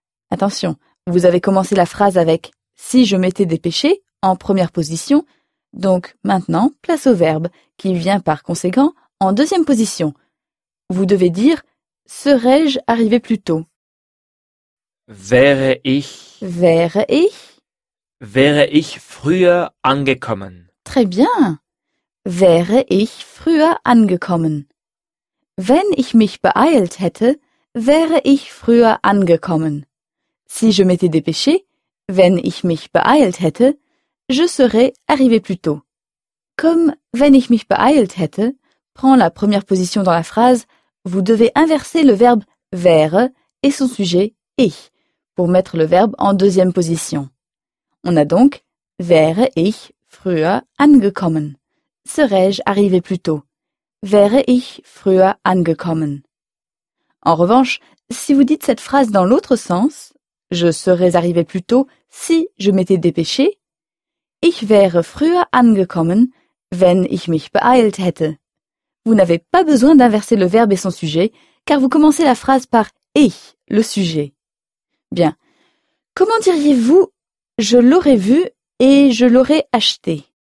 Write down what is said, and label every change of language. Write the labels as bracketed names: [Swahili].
[French] Attention, vous avez commencé la phrase avec si je m'étais dépêché en première position. Donc maintenant, place au verbe qui vient par conséquent en deuxième position. Vous devez dire serais-je arrivé plus tôt? [German] Wäre ich früher angekommen. [French] Très bien. [German] Wäre ich früher angekommen. Wenn ich mich beeilt hätte, wäre ich früher angekommen. [French] Si je m'étais dépêché, [German] wenn ich mich beeilt hätte, [French] je serais arrivé plus tôt. Comme [German] wenn ich mich beeilt hätte [French] prend la première position dans la phrase, vous devez inverser le verbe wäre et son sujet ich pour mettre le verbe en deuxième position. On a donc [German] wäre ich früher angekommen. [French] Serais-je arrivé plus tôt? [German] Wäre ich früher angekommen. [French] En revanche, si vous dites cette phrase dans l'autre sens, je serais arrivé plus tôt si je m'étais dépêché. [German] Ich wäre früher angekommen, wenn ich mich beeilt hätte. [French] Vous n'avez pas besoin d'inverser le verbe et son sujet, car vous commencez la phrase par ich, le sujet. Bien. Comment diriez-vous je l'aurais vu et je l'aurais acheté?